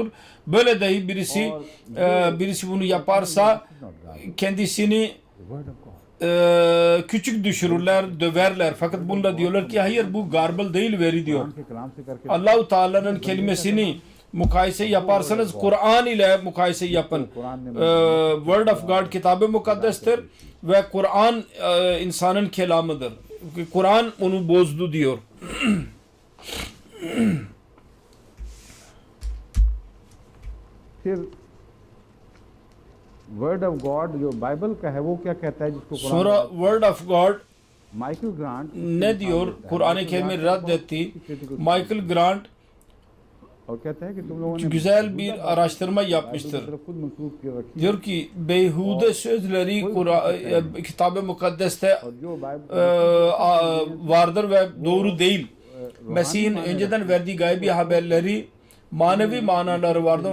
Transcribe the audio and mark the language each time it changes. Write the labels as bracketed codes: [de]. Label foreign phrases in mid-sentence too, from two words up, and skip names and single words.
[tr] Böyle dahi birisi bunu yaparsa kendisini küçük düşürürler, döverler. Fakat bunda diyorlar ki hayır bu garbıl değil veri diyor. Allah-u Teala'nın kelimesini mukayese yaparsanız Kur'an ile mukayese yapın. [en] Word of God [tr] Kitab-ı Mukaddes'tir ve Kur'an insanın kelamıdır. Kur'an onu bozdu diyor. [en] Word of God [ur] جو بائبل کا ہے وہ کیا کہتا ہے جس کو [tr] Sonra [en] Word of God [tr] माइकल ग्रांट ne diyor? Kur'an-ı Kerim'i reddetti. Michael Grant [ur] اور کہتا ہے کہ تم لوگوں نے [tr] güzel bir araştırma yapmıştır. Diyor ki beyhude sözleri Kitab-ı Mukaddes'te vardır ve doğru değil. Mesih'in önceden verdiği gaybi haberleri manevi manaları vardır.